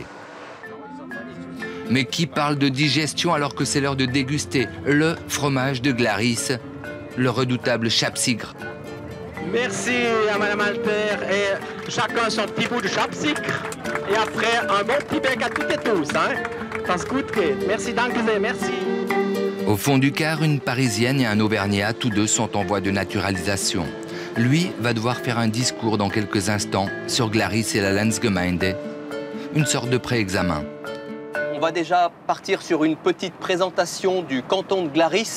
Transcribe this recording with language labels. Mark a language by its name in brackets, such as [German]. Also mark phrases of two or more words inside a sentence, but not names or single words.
[French] Mais qui parle de digestion alors que c'est l'heure de déguster le fromage de Glaris, le redoutable chapsigre. Merci à Madame Alter et chacun son petit bout de chapsigre. Et après, un bon petit bec à toutes et tous, hein. [German] Das gut geht. Merci, danke sehr, [French] merci. Au fond du car, une Parisienne et un Auvergnat, tous deux sont en voie de naturalisation. Lui va devoir faire un discours dans quelques instants sur Glaris et la Landsgemeinde, une sorte de pré-examen. On va déjà partir sur une petite présentation du canton de Glaris.